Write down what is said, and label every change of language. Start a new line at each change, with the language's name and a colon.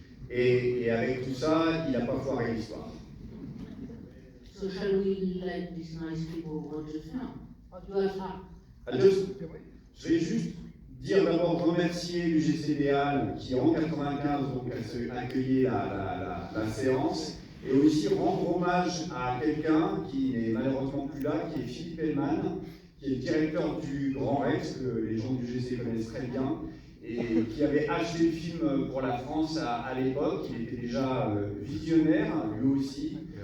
French: Et avec tout ça, il n'a pas foiré l'histoire.
English: So shall we let these nice people watch the film? You are
French: Je vais juste dire d'abord remercier l'UGC qui en 1995 donc a accueilli la séance et aussi rendre hommage à quelqu'un qui n'est malheureusement plus là, qui est Philippe Hellman, qui est le directeur du Grand Rex, que les gens du UGC connaissent très bien, et qui avait acheté le film pour la France à l'époque. Il était déjà visionnaire, lui aussi,